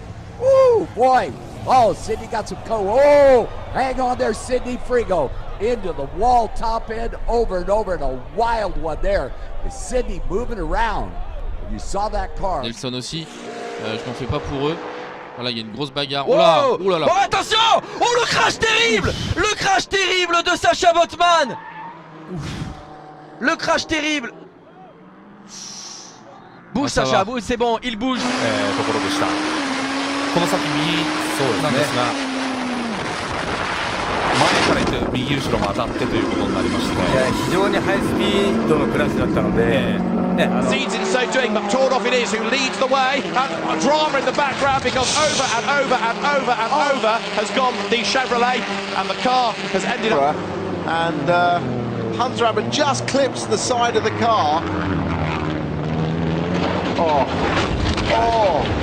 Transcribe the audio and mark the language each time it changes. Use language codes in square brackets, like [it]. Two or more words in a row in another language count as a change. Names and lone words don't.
[en] Ooh, boy. Oh, Sidney got some Oh, hang on there, Sidney Frigo. Into the wall, top end, over and over, and a wild one there. Is Sidney moving around? You saw that car. [fr] Nelson aussi. Je m'en fais pas pour eux. Voilà, il y a une grosse bagarre. Oh là, oh là là. Oh, attention! Oh, le crash terrible! Le crash terrible de Sacha Botman! Le crash terrible! Bouge Sacha, bouge, c'est bon, il bouge. [ja] ところでした。この先右なんですが、前から行って右後ろも当たってということになりまして、非常にハイスピードのクラッシュだったので、 [en] Seeds in so doing, but torn off it is who leads the way. And drama in the background because over and over and over and over has gone the Chevrolet, and the car has ended up. And Hunter Abbott just clips the side of the car. Oh.